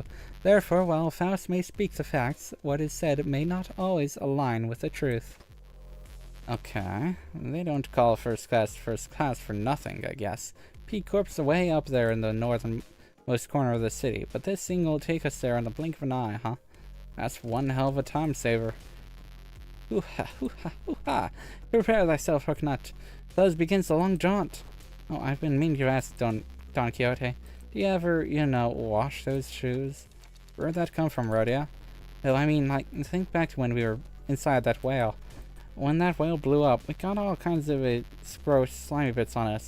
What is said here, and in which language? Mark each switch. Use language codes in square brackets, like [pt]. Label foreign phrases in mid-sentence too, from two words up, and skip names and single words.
[en] Therefore, while Faust may speak the facts, what is said may not always align with the truth. Okay, they don't call first class for nothing, I guess. P-Corp's way up there in the northernmost corner of the city, but this thing will take us there in the blink of an eye, huh? That's one hell of a time saver. Hoo-ha, hoo-ha, hoo-ha! Prepare thyself, Hooknut. Thus begins the long jaunt. Oh, I've been meaning to ask Don Quixote. Do you ever, wash those shoes? Where'd that come from, Rhodia? Though, I mean, like, think back to when we were inside that whale. When that whale blew up, we got all kinds of gross, slimy bits on us.